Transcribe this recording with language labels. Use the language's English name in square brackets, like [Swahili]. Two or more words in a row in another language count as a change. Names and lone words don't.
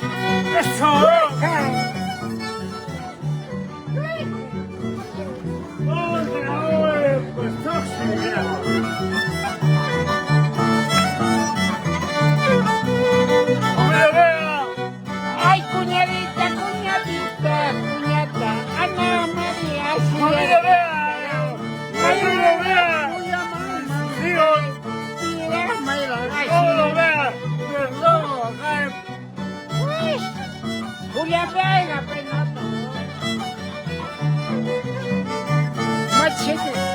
[Spanish] ¡Eso! Ay, cuñadita, cuñadita, cuñata, Ana María, ¡Familia Vega! ¡Familia Vega! ¡Todo Vega! Julia Vega, pues no. chico.